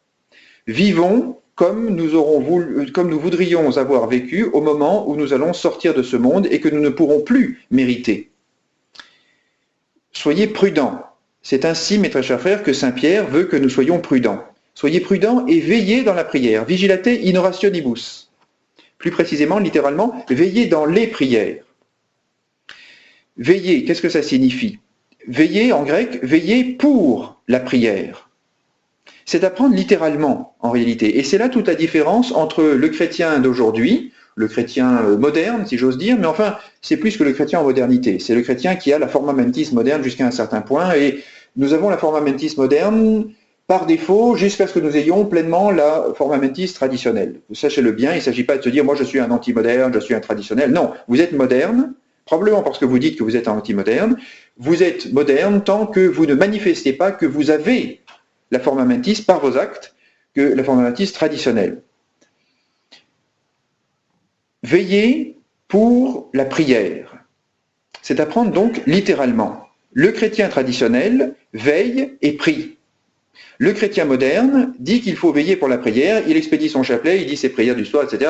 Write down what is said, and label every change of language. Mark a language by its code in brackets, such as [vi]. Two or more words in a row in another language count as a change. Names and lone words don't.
[fr] Vivons comme nous voudrions avoir vécu au moment où nous allons sortir de ce monde et que nous ne pourrons plus mériter. Soyez prudents. C'est ainsi, mes très chers frères, que saint Pierre veut que nous soyons prudents. Soyez prudents et veillez dans la prière. [la] Vigilate in orationibus. [fr] Plus précisément, littéralement, veillez dans les prières. Veillez, qu'est-ce que ça signifie? Veillez, en grec, veillez pour la prière. C'est d'apprendre littéralement, en réalité. Et c'est là toute la différence entre le chrétien d'aujourd'hui, le chrétien moderne, si j'ose dire, mais enfin, c'est plus que le chrétien en modernité. C'est le chrétien qui a la [la] forma mentis [fr] moderne jusqu'à un certain point, et nous avons la [la] forma mentis [fr] moderne par défaut, jusqu'à ce que nous ayons pleinement la [la] forma mentis [fr] traditionnelle. Vous sachez-le bien, il ne s'agit pas de se dire « moi je suis un anti-moderne, je suis un traditionnel ». Non, vous êtes moderne, probablement parce que vous dites que vous êtes un anti-moderne. Vous êtes moderne tant que vous ne manifestez pas que vous avez la [la] forma mentis [fr] par vos actes, que la [la] forma mentis [fr] traditionnelle. Veillez pour la prière. C'est apprendre donc littéralement. Le chrétien traditionnel veille et prie. Le chrétien moderne dit qu'il faut veiller pour la prière, il expédie son chapelet, il dit ses prières du soir, etc.